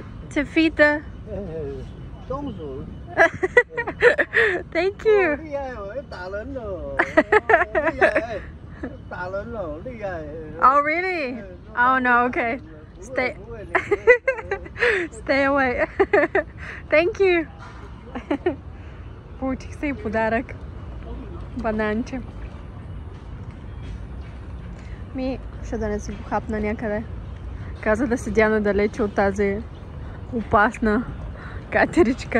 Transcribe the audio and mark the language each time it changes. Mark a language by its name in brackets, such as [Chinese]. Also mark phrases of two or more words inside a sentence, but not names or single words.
[English] To feed the... Thank you. Oh, really? Oh, no, okay. Stay away. Thank you. [Bulgarian] Получих се и подарък. Бананче. Ще да не си го хапна някъде. Каза да седя надалече от тази опасна катеричка.